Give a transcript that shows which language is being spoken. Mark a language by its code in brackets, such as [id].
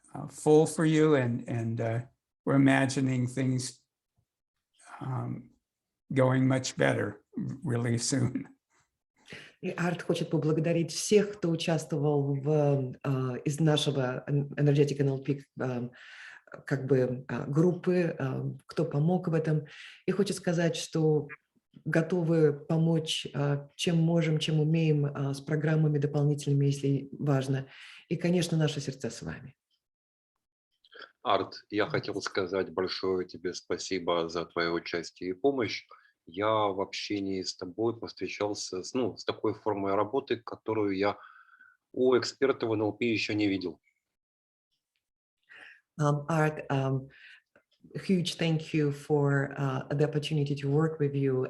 [en] full for you, and we're imagining things going much better really soon. [ru] И Арт хочет поблагодарить всех, кто участвовал из нашего Energetic NLP как бы группы, кто помог в этом, и хочет сказать, что готовы помочь, чем можем, чем умеем, с программами дополнительными, если важно. И, конечно, наши сердца с вами. Арт, я хотел сказать большое тебе спасибо за твое участие и помощь. Я в общении с тобой повстречался с такой формой работы, которую я у экспертов НЛП еще не видел. [en] Art, huge thank you for the opportunity to work with you.